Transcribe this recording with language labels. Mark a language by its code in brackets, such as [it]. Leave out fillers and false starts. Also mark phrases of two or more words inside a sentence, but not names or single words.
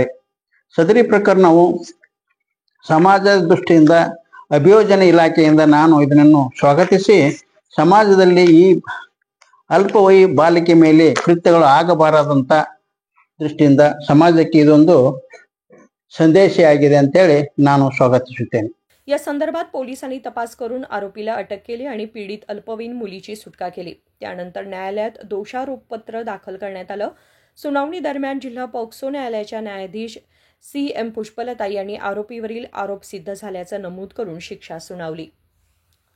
[kn] ಸದರಿ ಪ್ರಕರಣವು ಸಮಾಜದ ದೃಷ್ಟಿಯಿಂದ ಅಭಿಯೋಜನೆ ಇಲಾಖೆಯಿಂದ ನಾನು ಇದನ್ನು ಸ್ವಾಗತಿಸಿ ಸಮಾಜದಲ್ಲಿ ಈ ಅಲ್ಪವಯಿ ಬಾಲಿಕೆ ಮೇಲೆ ಕೃತ್ಯಗಳು ಆಗಬಾರದಂತ ದೃಷ್ಟಿಯಿಂದ ಸಮಾಜಕ್ಕೆ ಇದೊಂದು संदेशआಗಿದೆ ಅಂತೇಳಿ ನಾನು ಸ್ವಾಗತಿಸುತ್ತೇನೆ. [mr] या संदर्भात पोलिसांनी तपास करून आरोपीला अटक केली आणि पीडित अल्पवयीन मुलीची सुटका केली. त्यानंतर न्यायालयात दोषारोपपत्र दाखल करण्यात आलं. सुनावणी दरम्यान जिल्हा पॉक्सो न्यायालयाच्या न्यायाधीश CM पुष्पलता यांनी आरोपीवरील आरोप सिद्ध झाल्याचं नमूद करून शिक्षा सुनावली.